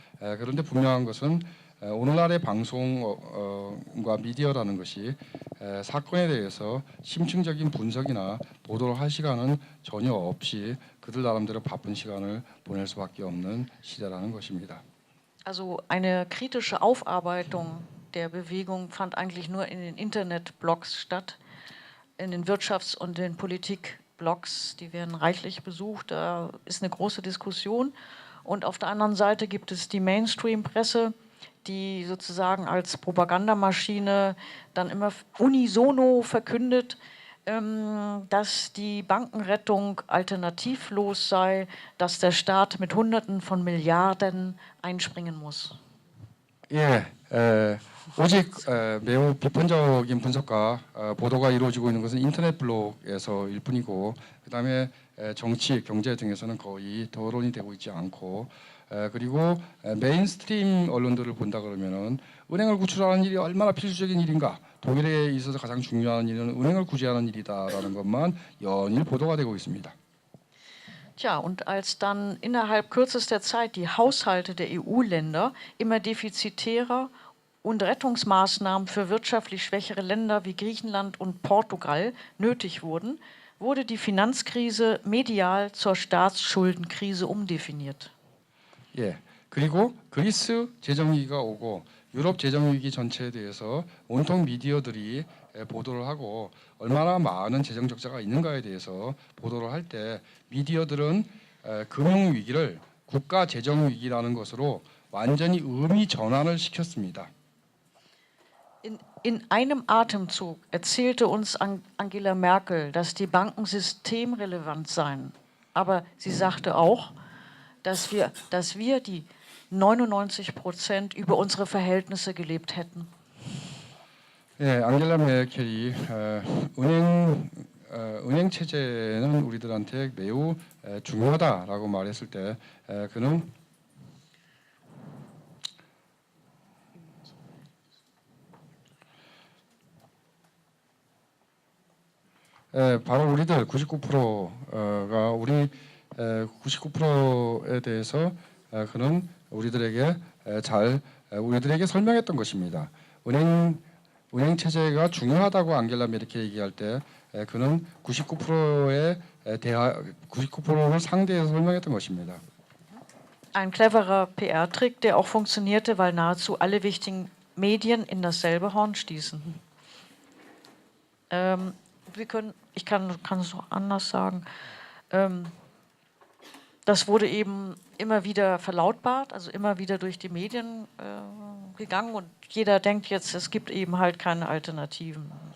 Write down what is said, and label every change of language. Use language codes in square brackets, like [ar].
[ko] 그런데 분명한 것은 오늘날의 방송과 미디어라는 것이 사건에 대해서 심층적인 분석이나 보도를 할 시간은 전혀 없이 그들 나름대로 바쁜 시간을 보낼 수밖에 없는 시대라는 것입니다. [de] Also eine kritische Aufarbeitung der Bewegung fand eigentlich nur in den Internetblogs statt, in den Wirtschafts- und den Politikblogs, die werden reichlich besucht, da ist eine große Diskussion. Und auf der anderen Seite gibt es die Mainstream-Presse, die sozusagen als Propagandamaschine dann immer unisono verkündet, dass die Bankenrettung alternativlos sei, dass der Staat mit Hunderten von Milliarden einspringen muss. [ko] 예, 오직 매우 비판적인 분석과 보도가 이루어지고 있는 것은 인터넷 블록에서일 뿐이고 그다음에 정치, 경제 등에서는 거의 토론이 되고 있지 않고 그리고 메인스트림 언론들을 본다 그러면은 은행을 구출하는 일이 얼마나 필수적인 일인가, 독일에 있어서 가장 중요한 일은 은행을 구제하는 일이다라는 것만 연일 보도가 되고 있습니다. [de] Tja, und als dann innerhalb kürzester Zeit die Haushalte der EU-Länder immer defizitärer und Rettungsmaßnahmen für wirtschaftlich schwächere Länder wie Griechenland und Portugal nötig wurden, wurde die Finanzkrise medial zur Staatsschuldenkrise umdefiniert. [ko] 예, 그리고 그리스 재정위기가 오고 유럽 재정위기 전체에 대해서 온통 미디어들이 보도를 하고 얼마나 많은 재정 적자가 있는가에 대해서 보도를 할 때 미디어들은 금융위기를 국가 재정위기라는 것으로 완전히 의미 전환을 시켰습니다. [de] In einem Atemzug erzählte uns Angela Merkel, dass die Banken systemrelevant seien. Aber sie sagte auch, dass wir die 99% über unsere Verhältnisse gelebt hätten. [ko] 예, 앙겔라 메켈이 은행 체제는 우리들한테 매우 중요하다라고 말했을 때 그는 바로 우리들 99%가 우리 99%에 대해서 그는 우리들에게 설명했던 것입니다. 은행 체제가 중요하다고 앙겔라 메르켈 얘기할 때 그는 99%를 상대해서 설명했던 것입니다. [de] Ein cleverer PR-Trick, der auch funktionierte, weil nahezu alle wichtigen Medien in dasselbe Horn stießen. Ich kann es auch anders sagen. Das wurde eben immer wieder verlautbart, also immer wieder durch die Medien gegangen und jeder denkt jetzt, es gibt eben halt keine Alternativen.